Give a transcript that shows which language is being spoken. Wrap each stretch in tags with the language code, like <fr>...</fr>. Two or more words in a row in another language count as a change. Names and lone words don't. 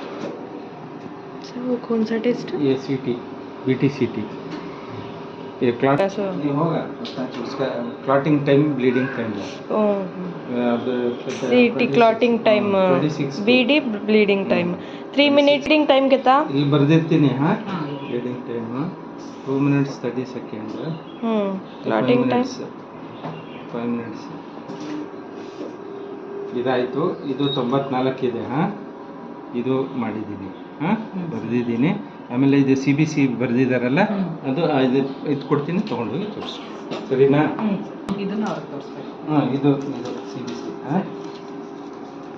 <hi>वो कौन सा टेस्ट? ये सीटी बीटीसीटी ये क्लॉट नहीं होगा उसका</hi> <en>clotting time bleeding time</en> <hi>अब</hi> <en>CT clotting time BD bleeding time 3 minutes bleeding time कितना</en> <kn>ಇಲ್ಲಿ ಬರೆದಿರ್ತೀನಿ ಹಾಂ</kn> <en>bleeding time 2 minutes 30 seconds clotting time</en> <kn>5 minutes ಇದಾಯಿತು ಇದು 94 ಇದೆ ಹಾಂ ಇದು ಮಾಡಿದ್ದೀನಿ ಹಾಂ ಬರೆದಿದ್ದೀನಿ ಆಮೇಲೆ ಇದು ಸಿ ಬಿ ಸಿ ಬರೆದಿದ್ದಾರಲ್ಲ ಅದು ಇದು ಕೊಡ್ತೀನಿ ತೊಗೊಂಡೋಗಿ ತೋರಿಸಿ ಸರಿನಾ ಇದನ್ನು ಅವ್ರಿಗೆ ತೋರಿಸ್ಬೇಕು ಹಾಂ ಇದು ಸಿ ಬಿ ಸಿ ಹಾಂ</kn>